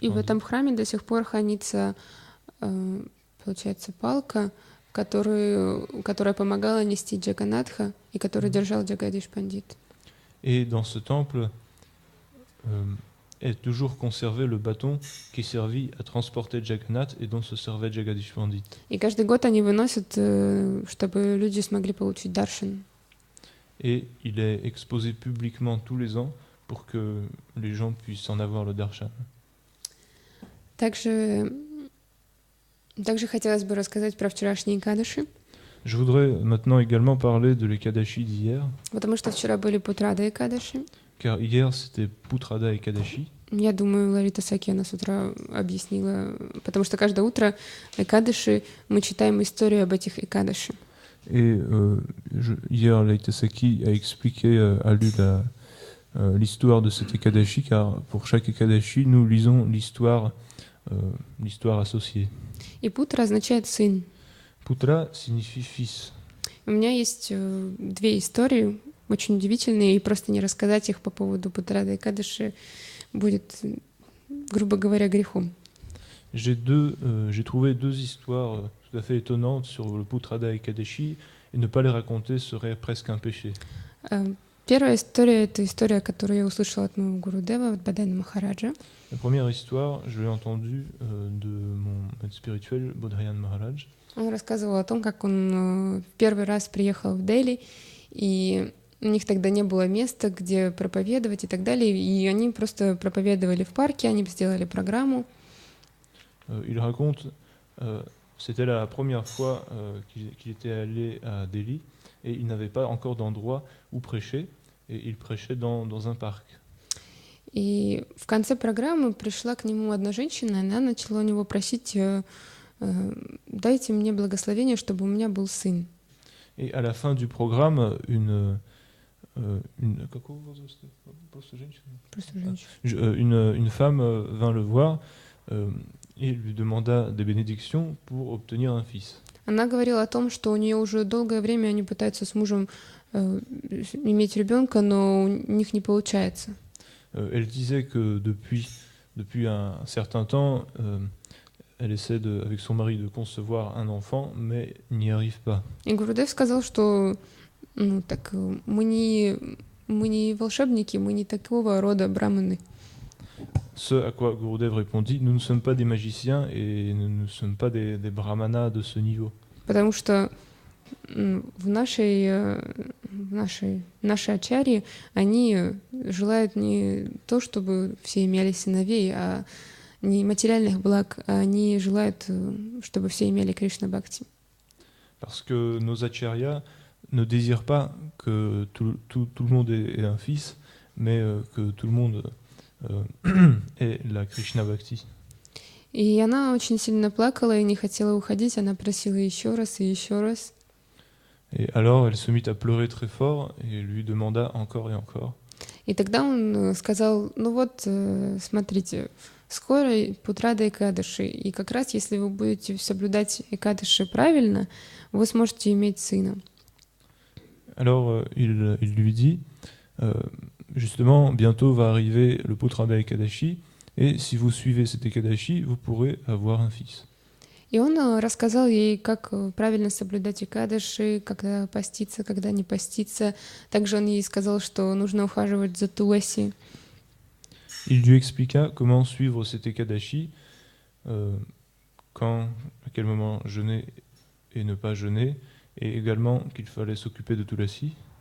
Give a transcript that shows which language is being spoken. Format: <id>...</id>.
<ru>И в Pandit. этом храме до сих пор хранится, получается, палка, которая помогала нести Джаганатха и которую держал Джагадиш Пандит.</ru> <fr>Et dans ce temple est toujours conservé le bâton qui servit à transporter Jagannath et dont se servait Jagadish Pandit.</fr> <ru>И каждый год они выносят, чтобы люди смогли получить даршан.</ru> <fr>Et il est exposé publiquement tous les ans pour que les gens puissent en avoir le darshan.</fr> <ru>Также хотелось бы рассказать про вчерашние Экадаши,</ru> <fr>Je voudrais maintenant également parler de l'Ekadashi d'hier,</fr> <ru>потому что вчера были Путрада Экадаши.</ru> <fr>car hier c'était Putrada Ekadashi.</fr> <ru>Я думаю, Ларита Сакена с утра объяснила, потому что каждое утро Экадаши мы читаем историю об этих Экадаши.</ru> <fr>Et hier, Laïta Saki a expliqué, a lu l'histoire de cet Ekadashi, car pour chaque Ekadashi, nous lisons l'histoire associée.</fr> <ru>И Путра означает сын.</ru> <fr>Putra signifie fils.</fr> <ru>У меня есть две истории, очень удивительные, и просто не рассказать их по поводу Путрада и Экадаши будет, грубо говоря, грехом.</ru> <fr>J'ai trouvé deux histoires tout à fait étonnantes sur le Putrada Ekadashi, et ne pas les raconter serait presque un péché.</fr> <ru>Первая история — это история, которую я услышала от моего Гурудева, от Бадайна Махараджа.</ru> <fr>La première histoire, je l'ai entendue de mon maître spirituel, Bodhayan Maharaj.</fr> <ru>Он рассказывал о том, как он в первый раз приехал в Дели, и у них тогда не было места, где проповедовать и так далее, и они просто проповедовали в парке, они сделали программу.</ru> <fr>Il raconte, c'était la première fois qu'il était allé à Delhi, et il n'avait pas encore d'endroit où prêcher, et il prêchait dans un parc.</fr> <ru>И в конце программы пришла к нему одна женщина, и она начала у него просить: «Дайте мне благословение, чтобы у меня был сын».</ru> <fr>Et à la fin du programme, une femme vint le voir et lui demanda des bénédictions pour obtenir un fils.</fr> <ru>Она говорила о том, что у нее уже долгое время они пытаются с мужем иметь ребенка, но у них не получается.</ru> <fr>Elle disait que depuis un certain temps, elle essaie avec son mari de concevoir un enfant, mais n'y arrive pas.</fr> <ru>И Гурудев сказал, что мы не волшебники, мы не такого рода браманы.</ru> <fr>Ce à quoi Gurudev répondit: nous ne sommes pas des magiciens et nous ne sommes pas des brahmanas de ce niveau.</fr> <ru>Потому что в нашей ачарье они желают не то, чтобы все имели сыновей, а не материальных благ, а они желают, чтобы все имели Кришна Бхакти.</ru> <fr>Parce que nos acharyas ne désirent pas que tout le monde ait un fils, mais que tout le monde ait la Krishna Bhakti.</fr> <ru>И она очень сильно плакала и не хотела уходить, она просила еще раз и еще раз.</ru> <fr>Et alors elle se mit à pleurer très fort et lui demanda encore et encore.</fr> <ru>И тогда он сказал: ну вот, смотрите, скоро Путрада Экадаши, и как раз если вы будете соблюдать Экадаши правильно, вы сможете иметь сына.</ru> <fr>Alors il lui dit, justement, bientôt va arriver le Putrada Ekadashi, et si vous suivez cet Ekadashi, vous pourrez avoir un fils.</fr> <ru>И он рассказал ей, как правильно соблюдать Экадаши, когда поститься, когда не поститься. Также он ей сказал, что нужно ухаживать за Туласи.</ru> <fr>Il lui expliqua comment suivre cet Ekadashi, à quel moment jeûner et ne pas jeûner, et également qu'il fallait s'occuper de Tulasi.</fr>